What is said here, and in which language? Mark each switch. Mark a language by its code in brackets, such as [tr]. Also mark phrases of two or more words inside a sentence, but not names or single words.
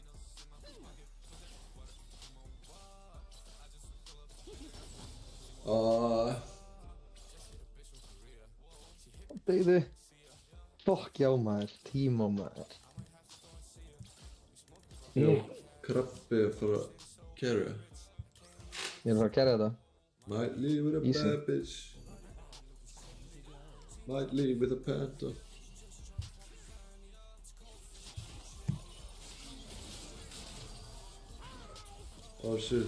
[is] Deyði. Fokk já maður, tíma maður. Jó, krabbi að fara að carry. Ég er að fara að carry þetta. [en] Might leave with a Easy. bad bitch. Might leave with a panther. Oh shit.